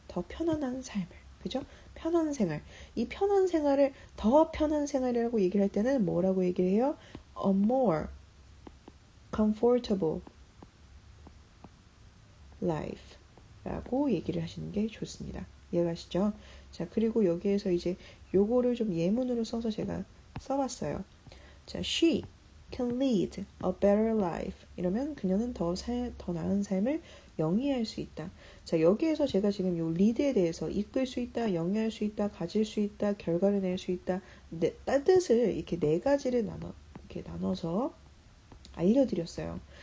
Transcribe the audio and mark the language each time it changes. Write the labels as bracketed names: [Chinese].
[Korean] 더 편안한 삶을 그죠? 편한 생활 이 편한 생활을 더 편한 생활이라고 얘기를 할 때는 뭐라고 얘기를 해요? [English] a more comfortable life [Korean] 라고 얘기를 하시는 게 좋습니다. 이해가시죠? 자, 그리고 여기에서 이제 요거를 좀 예문으로 써서 제가 써봤어요. [English] 자, she can lead a better life. [Korean] 이러면 그녀는 더 나은 삶을 영위할 수 있다. 자, 여기에서 제가 지금 요 lead에 대해서 이끌 수 있다, 영위할 수 있다, 가질 수 있다, 결과를 낼 수 있다. 뜻을 이렇게 네 가지를 이렇게 나눠서 알려드렸어요.